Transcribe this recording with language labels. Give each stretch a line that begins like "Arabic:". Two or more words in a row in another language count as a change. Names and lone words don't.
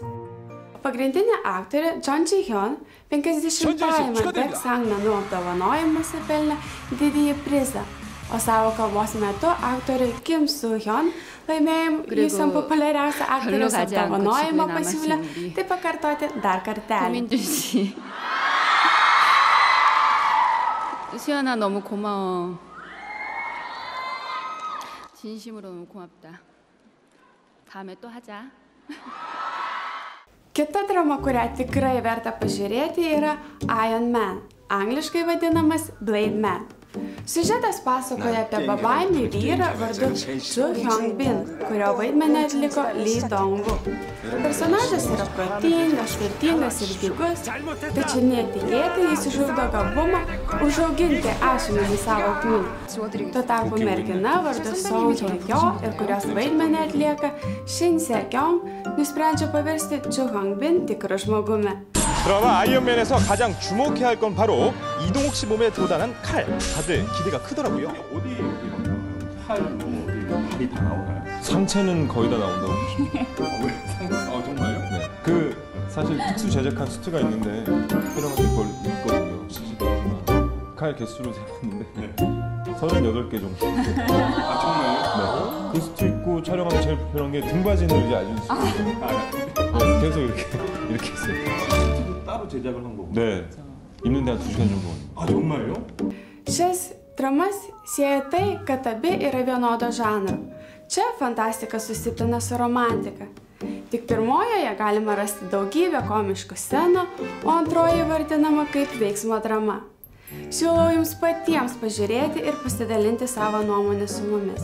Lithuanian: Pagrindinė aktorė Jong Ji-hyun 50-ajame Baeksang menų apdovanojimuose pelnė didįjį prizą, o savo kalbos metu aktorė Kim Soo-hyun laimėjimu visam populiariausią aktoriaus apdovanojimą pasiūlė tai pakartoti dar kartelį.
Korean: 수연아 너무 고마워. 진심으로 너무 고맙다. 다음에 또 하자.
Lithuanian: Kita drama, kurią tikrai verta pažiūrėti, yra Iron Man, angliškai vadinamas Blade Man. Siužetas pasakoja apie bebaimį vyrą vardu Chu Hyung-bin, kurio vaidmenį atliko Lee Dong-wook. Personažas yra protingas, turtingas ir dygus, tačiau netikėtai jis išugdo gabumą užauginti asmenį savo kūną. Tuo tarpu mergina vardu Song Hye-kyo ir kurios vaidmenį atlieka Shin Se-kyung, nusprendžia paversti Chu Hyung-bin tikru žmogumi.
Korean: 드라마 아이언맨에서 가장 주목해야 할 건 바로 이동욱 씨 몸에 돋아난 칼. 다들 기대가 크더라고요. 어디 팔, 다리 다 나오나요? 상체는 거의 다 나온다고. 정말요? 네. 사실 특수 제작한 수트가 있는데 촬영할 때 그걸 입거든요. 실시간이지만 칼 개수로 재봤는데 38개 정도. 정말요? 네. 그 수트 입고 촬영하면 제일 불편한 게 등받이는 이제 알려주시죠. 네, 계속 이렇게 했어요. CG도 따로 제작을 한 거고. 네, 입는데 한 2시간 정도. 아 정말요?
Lithuanian: Šias dramas sieja tai, kad abi yra vienodo žanro. Čia fantastika susipina su romantika. Tik pirmojoje galima rasti daugybę komiškų scenų, o antroji vardinama kaip veiksmo drama. Siūlau jums patiems pažiūrėti ir pasidalinti savo nuomonę su mumis.